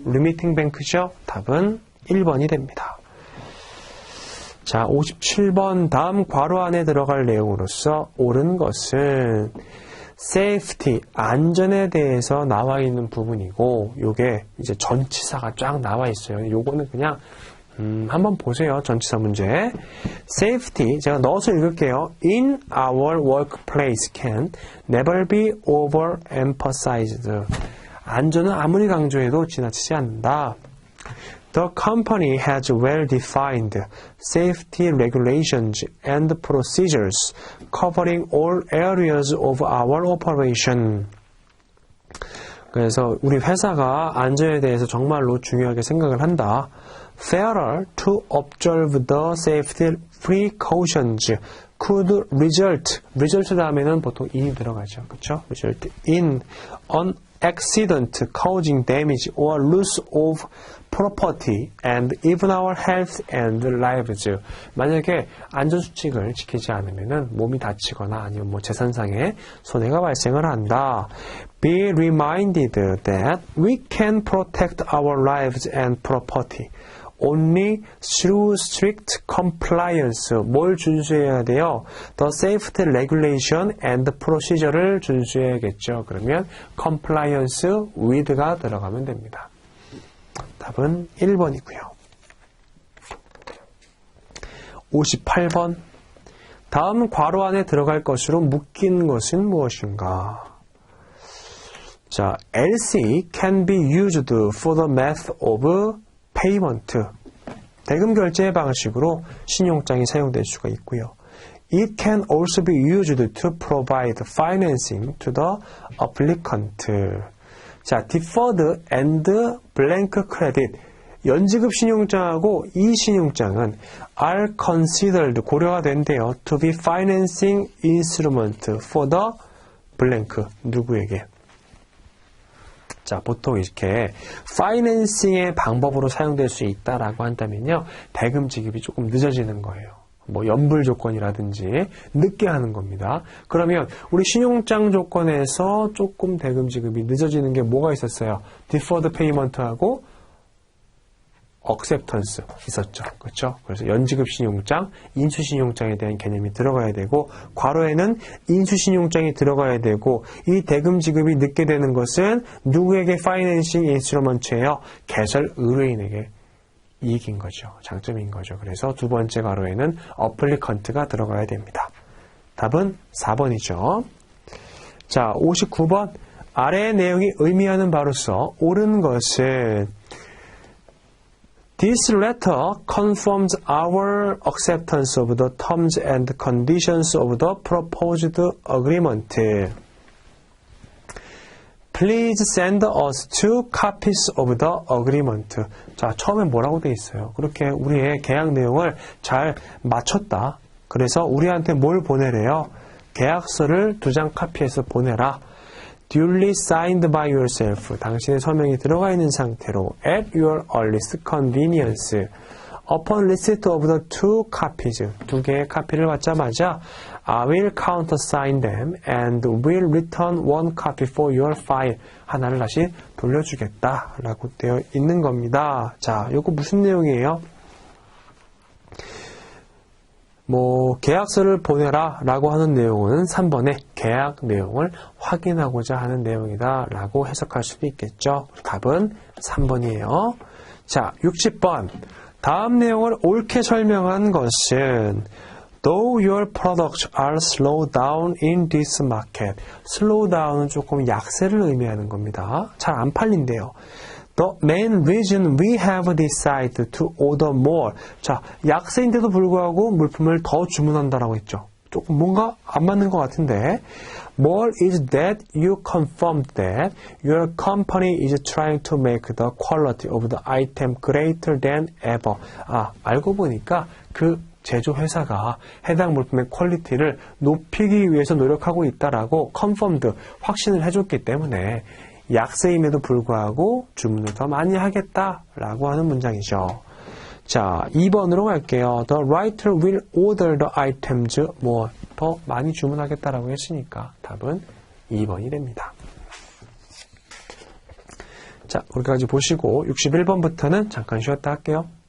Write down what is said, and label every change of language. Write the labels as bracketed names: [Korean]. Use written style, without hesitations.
[Korean] 리미팅 뱅크죠? 답은 1번이 됩니다. 자, 57번 다음 괄호 안에 들어갈 내용으로서 옳은 것은 safety, 안전에 대해서 나와 있는 부분이고 요게 이제 전치사가 쫙 나와 있어요. 요거는 그냥 한번 보세요. 전치사 문제. Safety, 제가 넣어서 읽을게요. [English] In our workplace can never be overemphasized. [Korean] 안전은 아무리 강조해도 지나치지 않는다. [English] The company has well-defined safety regulations and procedures covering all areas of our operation. [Korean] 그래서 우리 회사가 안전에 대해서 정말로 중요하게 생각을 한다. [English] Failure to observe the safety precautions could result [Korean] 다음에는 보통 in이 들어가죠. 그렇죠? [English] result in an accident causing damage or loss of property and even our health and lives. [Korean] 만약에 안전수칙을 지키지 않으면 몸이 다치거나 아니면 뭐 재산상의 손해가 발생을 한다. [English] Be reminded that we can protect our lives and property only through strict compliance. [Korean] 뭘 준수해야 돼요? [English] The safety regulation and procedure를 [Korean] 준수해야겠죠. 그러면 compliance with가 들어가면 됩니다. 답은 1번이고요. 58번 다음 괄호 안에 들어갈 것으로 묶인 것은 무엇인가? [English] 자, LC can be used for the method of payment. [Korean] 대금 결제 방식으로 신용장이 사용될 수가 있고요. [English] It can also be used to provide financing to the applicant. 자, deferred and blank credit. [Korean] 연지급 신용장하고 이 신용장은 [English] are considered, [Korean] 고려가 된대요. [English] to be financing instrument for the blank. [Korean] 누구에게? 자, 보통 이렇게 파이낸싱의 방법으로 사용될 수 있다라고 한다면요. 대금 지급이 조금 늦어지는 거예요. 뭐 연불 조건이라든지 늦게 하는 겁니다. 그러면 우리 신용장 조건에서 조금 대금 지급이 늦어지는 게 뭐가 있었어요? deferred payment하고 acceptance 있었죠. 그렇죠? 그래서 연지급 신용장, 인수 신용장에 대한 개념이 들어가야 되고 괄호에는 인수 신용장이 들어가야 되고 이 대금 지급이 늦게 되는 것은 누구에게 파이낸싱 인스트루먼트예요? 개설 의뢰인에게 이익인 거죠. 장점인 거죠. 그래서 두 번째 괄호에는 어플리컨트가 들어가야 됩니다. 답은 4번이죠. 자, 59번 아래의 내용이 의미하는 바로서 옳은 것은 [English] This letter confirms our acceptance of the terms and conditions of the proposed agreement. Please send us 2 copies of the agreement. [Korean] 자, 처음에 뭐라고 돼 있어요? 그렇게 우리의 계약 내용을 잘 맞췄다. 그래서 우리한테 뭘 보내래요? 계약서를 2장 카피해서 보내라. [English] Duly signed by yourself. [Korean] 당신의 서명이 들어가 있는 상태로 [English] at your earliest convenience. Upon receipt of the 2 copies. [Korean] 2개의 카피를 받자마자 [English] I will countersign them and will return 1 copy for your file. [Korean] 하나를 다시 돌려주겠다 라고 되어 있는 겁니다. 자, 이거 무슨 내용이에요? 뭐 계약서를 보내라 라고 하는 내용은 3번의 계약 내용을 확인하고자 하는 내용이다 라고 해석할 수도 있겠죠. 답은 3번이에요. 자, 60번 다음 내용을 옳게 설명한 것은 [English] Though your products are slowed down in this market. [Korean] slow down은 조금 약세를 의미하는 겁니다. 잘 안 팔린대요. [English] The main reason we have decided to order more. [Korean] 자, 약세인데도 불구하고 물품을 더 주문한다라고 했죠. 조금 뭔가 안 맞는 것 같은데. [English] More is that you confirmed that your company is trying to make the quality of the item greater than ever. [Korean] 알고 보니까 그 제조회사가 해당 물품의 퀄리티를 높이기 위해서 노력하고 있다라고 confirmed, 확신을 해줬기 때문에 약세임에도 불구하고 주문을 더 많이 하겠다라고 하는 문장이죠. 자, 2번으로 갈게요. [English] The writer will order the items more. [Korean] 더 많이 주문하겠다라고 했으니까 답은 2번이 됩니다. 자, 거기까지 보시고 61번부터는 잠깐 쉬었다 할게요.